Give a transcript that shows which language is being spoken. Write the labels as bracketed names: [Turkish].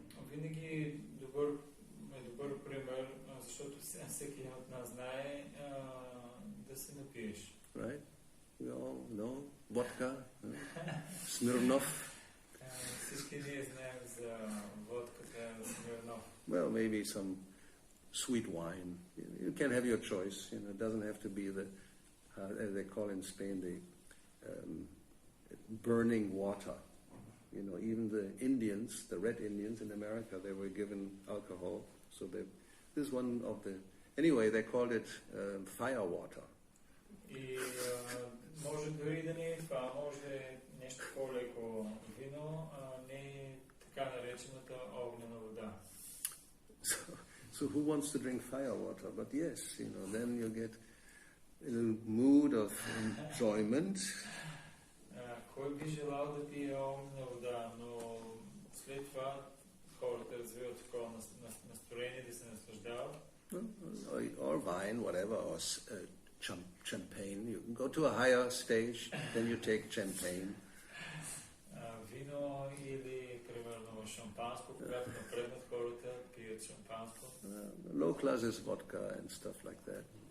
[Bulgarian] Винаги добър пример, защото всеки от нас знае да се напиеш. [English] Right? We all know vodka, Smirnoff. [Bulgarian] Всички ние знаем за водката Smirnoff. [English] Well, maybe some sweet wine. You can have your choice. It doesn't have to be the, as they call in Spain, the burning water. Even the Indians, the red Indians in America, they were given alcohol. So this is one of the... Anyway, they called it fire water. [Bulgarian] И може дори да не е това, може нещо по-леко вино, не така наречената огнена вода. [English] So who wants to drink fire water? But yes, then you get in a mood of enjoyment. [Bulgarian] Кой би желал да пие огнена вода, но след това хората развиват такова настроение да се наслаждават. [English] Or wine, whatever, or champagne. You can go to a higher stage, then you take champagne. [Bulgarian] Вино или, примерно, шампанско, когато напреднат хората пият шампанско. [English] Low class is vodka and stuff like that.